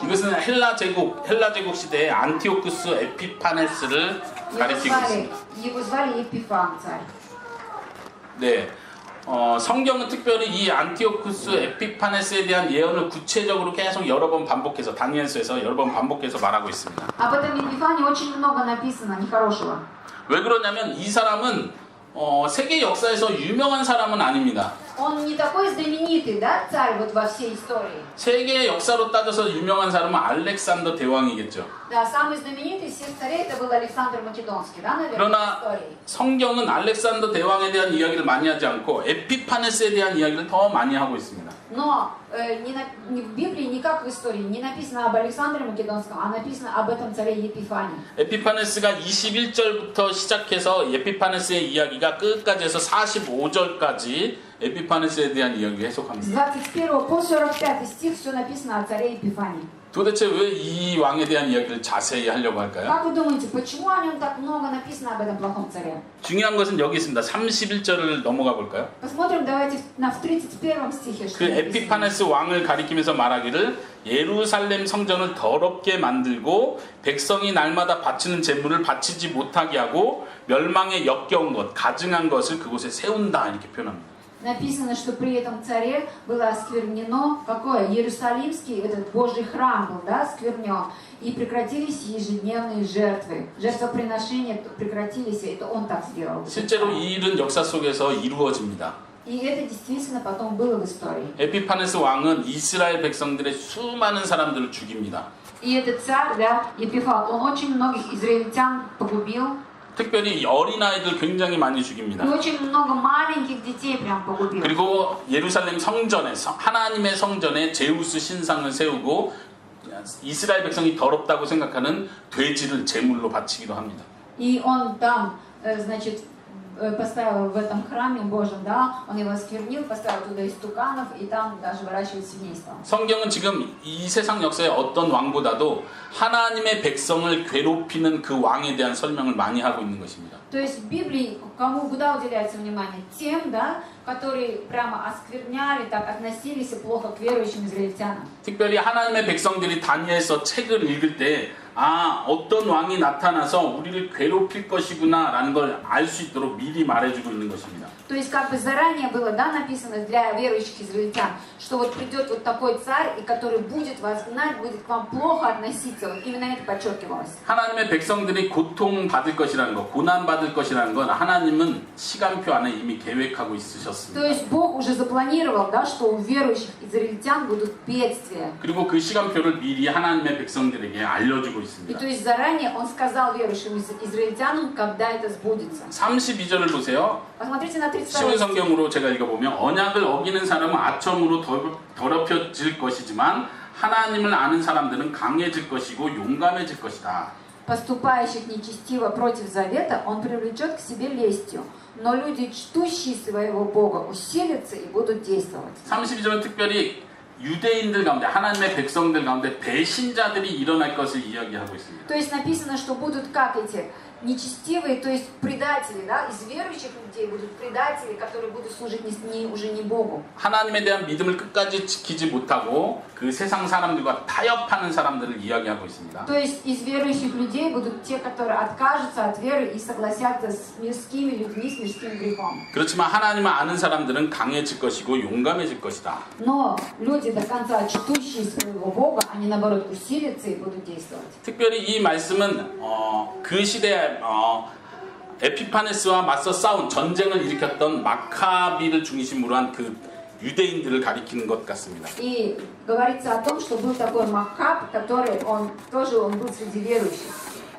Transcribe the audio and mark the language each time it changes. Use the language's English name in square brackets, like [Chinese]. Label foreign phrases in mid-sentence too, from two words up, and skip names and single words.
[Korean] 이것은 헬라 제국 시대의 안티오쿠스 에피파네스를 가리키고 있습니다. [Russian] Его звали Епифан царь. [Korean] 네. 성경은 특별히 이 안티오쿠스 에피파네스에 대한 예언을 구체적으로 계속 여러 번 반복해서 다니엘서에서 여러 번 반복해서 말하고 있습니다. [Russian] Об этом Епифане очень много написано нехорошего. [Korean] 왜 그러냐면 이 사람은 세계 역사에서 유명한 사람은 아닙니다. [Russian] Он не такой знаменитый, да, царь вот во всей истории. [Korean] 세계 역사로 따져서 유명한 사람은 알렉산더 대왕이겠죠. [Russian] Да, самый знаменитый из всех царей это был Александр Македонский, да, наверное, в [Korean] 그러나 [Russian] истории. [Korean] 성경은 알렉산더 대왕에 대한 이야기를 많이 하지 않고 에피파네스에 대한 이야기를 더 많이 하고 있습니다. [Russian] Но ни в Библии, ни как в истории не написано об Александре Македонском, а написано об этом царе Епифане. [Korean] 에피파네스가 21절부터 시작해서 에피파네스의 이야기가 끝까지 해서 45절까지 에피파네스에 대한 이야기를 [Russian] С [Korean] 해석합니다. [Russian] 21 по 45 стих все написано о царе Епифане. [Korean] 도대체 왜 이 왕에 대한 이야기를 자세히 하려고 할까요? [Russian] Как вы думаете, почему о нем так много написано об этом плохом царе? [Korean] 중요한 것은 여기 있습니다. 31절을 넘어가 볼까요? [Russian] Посмотрим, давайте в 31 стихе, что [Korean] 그 [Russian] написано. [Korean] 에피파네스 왕을 가리키면서 말하기를 예루살렘 성전을 더럽게 만들고 백성이 날마다 바치는 제물을 바치지 못하게 하고 멸망에 역겨운 것, 가증한 것을 그곳에 세운다 이렇게 표현합니다. [Russian] Написано, что при этом царе было осквернено, какое? Иерусалимский, этот Божий храм был, да, осквернен. И прекратились ежедневные жертвы. Жертвоприношения прекратились, это он так сделал. [Korean] 실제로 이 일은 역사 속에서 이루어집니다. [Russian] И это действительно потом было в истории. [Korean] 에피파네스 왕은 이스라엘 백성들의 수많은 사람들을 죽입니다. [Russian] И этот царь, да, Епифан, он очень многих израильтян погубил. [Korean] 특별히 어린아이들 굉장히 많이 죽입니다. [Russian] И очень много маленьких детей прям погубил. [Korean] 그리고 예루살렘 성전에 하나님의 성전에 제우스 신상을 세우고 이스라엘 백성이 더럽다고 생각하는 돼지를 제물로 바치기도 합니다. [Russian] И он там, значит, поставил в этом храме Божьем, да, он его осквернил, поставил туда истуканов, и там даже выращивает свиней стал. [Korean] 성경은 지금 이 세상 역사의 어떤 왕보다도 하나님의 백성을 괴롭히는 그 왕에 대한 설명을 많이 하고 있는 것입니다. [Russian] То есть в Библии кому куда уделяется внимание? Тем, да, которые прямо оскверняли, так относились плохо к верующим израильтянам. [Korean] 특별히 하나님의 백성들이 다니엘서 책을 읽을 때 어떤 왕이 나타나서 우리를 괴롭힐 것이구나 라는 걸 알 수 있도록 미리 말해주고 있는 것입니다. [Russian] То есть как бы заранее было, да, написано для верующих израильтян, что вот придет вот такой царь, и который будет вас гнать, будет к вам плохо относиться. Вот именно это подчеркивалось. [Korean] 하나님의 백성들이 고통받을 것이라는 것, 고난받을 것이라는 건 하나님은 시간표 안에 이미 계획하고 있으셨습니다. [Russian] То есть Бог уже запланировал, да, что у верующих израильтян будут бедствия. [Korean] 그리고 그 시간표를 미리 하나님의 백성들에게 알려주고 [Russian] И [Korean] 있습니다. [Russian] то есть заранее он сказал верующим израильтянам, когда это сбудется. [Korean] 32절을 보세요. [Russian] Посмотрите на 32 [Korean] 쉬운 [Russian] стих. [Korean] 성경으로 제가 읽어보면 언약을 어기는 사람은 아첨으로 더럽혀질 것이지만 하나님을 아는 사람들은 강해질 것이고 용감해질 것이다. [Russian] Поступающих нечестиво против завета, он привлечет к себе лестью. Но люди, чтущие своего Бога, усилятся и будут действовать. [Korean] 32절은 특별히 유대인들 가운데 하나님의 백성들 가운데 배신자들이 일어날 것을 이야기하고 있습니다. [Russian] То есть написано, что будут как эти нечестивые, то есть предатели, да, из верующих людей будут предатели, которые будут служить уже не Богу. [Korean] 하나님에 대한 믿음을 끝까지 지키지 못하고 그 세상 사람들과 타협하는 사람들을 이야기하고 있습니다. [Russian] То есть из верующих людей будут те, которые откажутся от веры и согласятся с мирскими людьми, с мирским грехом. [Korean] 그렇지만 하나님을 아는 사람들은 강해질 것이고 용감해질 것이다. [Russian] Но люди до конца чтущие своего Бога, они наоборот усилятся и будут действовать. [Korean] 특별히 이 말씀은 그 시대에 에피파네스와 맞서 싸운 전쟁을 일으켰던 마카비를 중심으로 한 그 유대인들을 가리키는 것 같습니다. [Russian] И говорится о том, что был такой Махаб, который он был среди верующих.